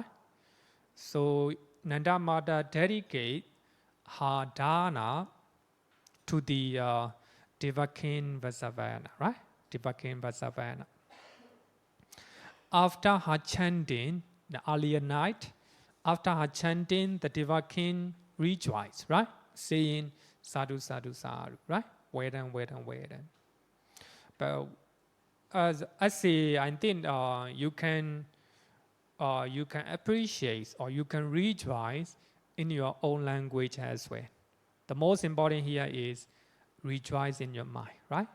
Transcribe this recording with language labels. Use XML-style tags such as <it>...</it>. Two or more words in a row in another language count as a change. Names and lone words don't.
<en>So Nandamada dedicate her dana to the Deva king Vasavana, right? Deva king Vasavana. After her chanting, the earlier night, after her chanting, the Deva king rejoiced, right? Saying</en> <pi>sadhu, sadhu, sadhu,</pi> <en>right? Vedan, Vedan, Vedan. But as I say, I think you can appreciate or you can rejoice in your own language as well. The most important here is rejoice in your mind, right?</en>